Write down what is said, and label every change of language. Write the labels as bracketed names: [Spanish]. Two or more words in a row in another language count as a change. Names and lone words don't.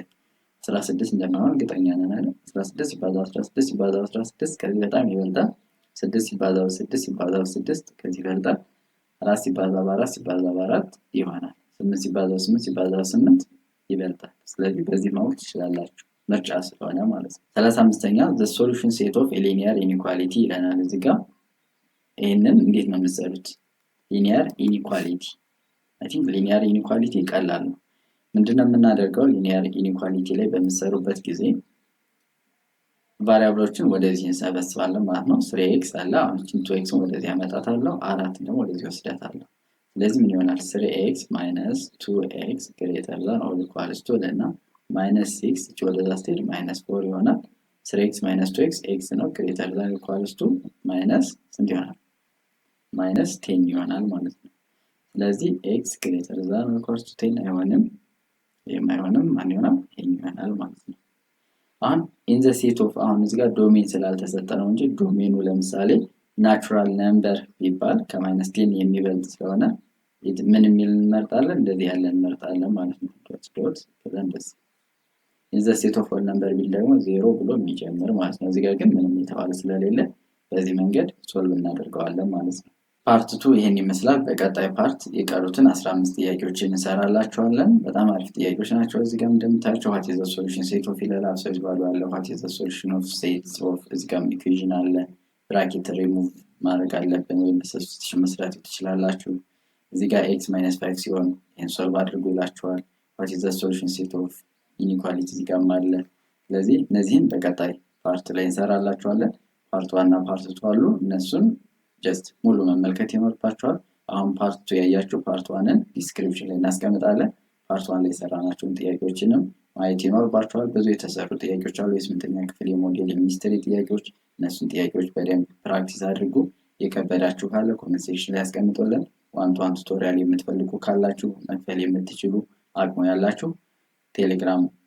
[Amharic] 16 እንደማይሆን እርግጠኛ ነን አይደል? 16 ሲባዛ 16 ሲባዛ 16 ከዚህ በጣም ይበልጣል። 6 ሲባዛ 6 ሲባዛ 6 ከዚህ ይበልጣል። 4 ሲባዛ በ4 ሲባዛ በ4 ይሆናል። 8 ሲባዛ 8 ሲባዛ 8 ይበልጣል። ስለዚህ በዚህ ማወቅ ትችላላችሁ፣ ምርጫ ስለሆነ ማለት ነው። 35ኛ [English] the solution set of a linear inequality [Amharic] ይለናል እዚህ ጋር። ይሄንን እንዴት ነው የምትሰሩት? [English] linear inequality I think linear inequality [Amharic] ቀላል ነው። ምንድነው የምናደርገው? ሊኒየር ኢኒኳሊቲ ላይ በምትሰሩበት ጊዜ ቫሪያብሎችን ወደዚህ እንሰበስባለን ማለት ነው። 3x አለ፣ አሁን 2x ወደዚህ አመጣታለሁ፣ 4 ደግሞ ወደዚህ ወስዳታለሁ። ስለዚህ ምን ይሆናል? [English] 3x minus 2x greater than or equals to [Amharic] ለና -6 እቺ ወደዛ ስትሄድ -4 ይሆናል። [English] 3x minus 2x x ነው greater than or equals to minus [Amharic] ስንት ይሆናል? -10 ይሆናል ማለት ነው። ስለዚህ [English] x greater than or equals to 10 [Amharic] አይሆንም፣ የማይሆንም ማን ይሆናል? ይሄን ይሆናል ማለት ነው። አሁን [English] in the set of [Amharic] አሁን እዚህ ጋር ዶሜን ስላልተሰጠ ነው እንጂ ዶሜኑ ለምሳሌ [English] natural number [Amharic] ቢባል ከ-10 የሚበልጥ ስለሆነ ምን የሚል እንመርጣለን? እንደዚህ ያለ እንመርጣለን ማለት ነው። ዶት ከዛ እንደዚህ [English] in the set of all number [Amharic] ቢል ደግሞ 0 ብሎ የሚጀምር ማለት ነው። እዚህ ጋር ግን ምንም የተባለ ስለሌለ በዚህ መንገድ ሶልቭ እናደርገዋለን ማለት ነው። ፓርት 2 ይሄን ይመስላል። በቀጣይ ፓርት የቀሩትን 15 ጥያቄዎችን እንሰራላችኋለን። በጣም አሪፍ ጥያቄዎች ናቸው። እዚህ ጋር እንደምታዩቸው [English] what is the solution set of [Amharic] ይላል። [English] absolute value [Amharic] አለ። [English] what is the solution of sets of [Amharic] እዚህ ጋር ኢኩዌሽን አለ። [English] bracket remove [Amharic] ማድረግ አለብን ወይም ሰብስቲቱሽን መስራት ትችላላችሁ። እዚህ ጋር x - 5 ሲሆን ይሄን ሶልቭ አድርጉ ይላችኋል። [English] what is the solution set of inequality [Amharic] እዚህ ጋር አለ። ስለዚህ እነዚህን በቀጣይ ፓርት ላይ እንሰራላችኋለን። ፓርት 1 እና ፓርት 2 አሉ። እነሱን ጀስት ሙሉ መመልከት ይኖርባችኋል። አሁን ፓርት 2 ያያችሁ ፓርት 1ን ዲስክሪፕሽን ላይ እናስቀምጣለን። ፓርት 1 ላይ የሰራናቸውን ጥያቄዎችንም ማየት ይኖርባችኋል። ብዙ የተሰሩ ጥያቄዎች አሉ። የስምንተኛ ክፍል የሞዴል የሚስትሪ ጥያቄዎች፣ እነሱን ጥያቄዎች በደንብ ፕራክቲስ አድርጉ። የከበዳችሁ ካለ [English] comment section [Amharic] ላይ ያስቀምጡልን። [English] one to one tutorial [Amharic] የምትፈልጉ ካላችሁ መክፈል የምትችሉ አቅሙ ያላችሁ ቴሌግራም